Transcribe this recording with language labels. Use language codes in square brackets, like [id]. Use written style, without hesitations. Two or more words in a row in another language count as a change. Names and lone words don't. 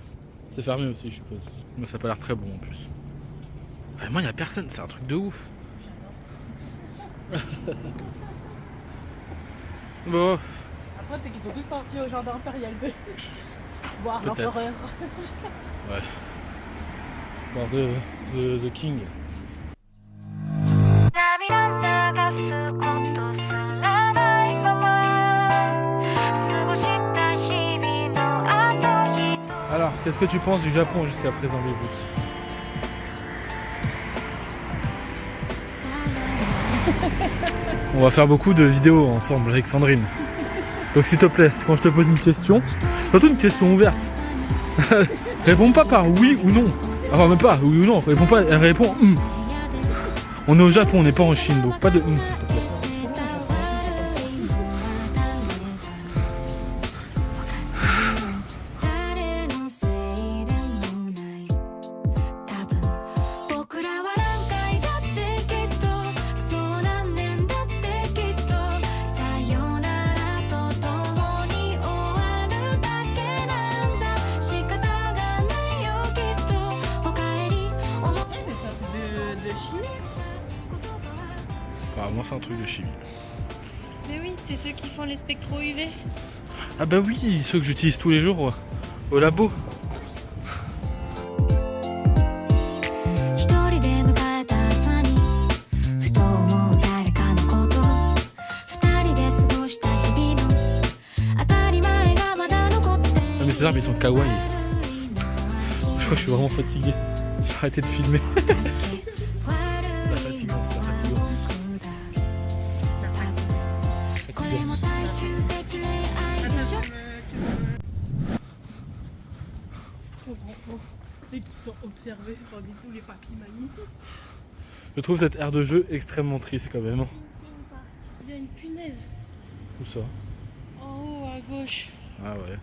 [fr] C'est fermé aussi, je suppose. Mais ça n'a pas l'air très bon en plus. Vraiment, il n'y a personne, c'est un truc de ouf. Bon, après, c'est qu'ils sont tous partis au jardin impérial de voir Peut-être. l'empereur. ouais. Bon, [en] the King. [ja] 涙流すことすらないまま過ごした日々の後日 [fr] Alors, qu'est-ce que tu penses du Japon jusqu'à présent, les boots? On va faire beaucoup de vidéos ensemble avec Sandrine. Donc s'il te plaît, quand je te pose une question, surtout une question ouverte, réponds pas par oui ou non. Enfin même pas oui ou non, réponds pas, réponds On est au Japon, on n'est pas en Chine, donc pas de s'il te plaît. [ja] 誰のせいでもない多分僕らは何回だってきっとそう何年だってきっとさよならと共に終わるだけなんだ仕方がないよきっとおかえり思い [fr] Mais c'est un truc de Chine. Apparemment c'est un truc de chimie. Mais oui, c'est ceux qui font les spectros UV. Ah bah oui, ceux que j'utilise tous les jours au labo. [ja] 一人で迎えた朝にふと思う誰かのこと二人で過ごした日々の当たり前がまだ残って [fr] Ah mais ces arbres ils sont kawaii. Je crois que je suis vraiment fatigué. J'ai arrêté de filmer. La fatigance, la fatigance. [ja] これも大衆的な愛でしょ [fr] Dès qu'ils sont observés parmi tous les papis mamies. Je trouve cette aire de jeu extrêmement triste quand même. Il y a une punaise Où ça? en haut à gauche. Ah ouais.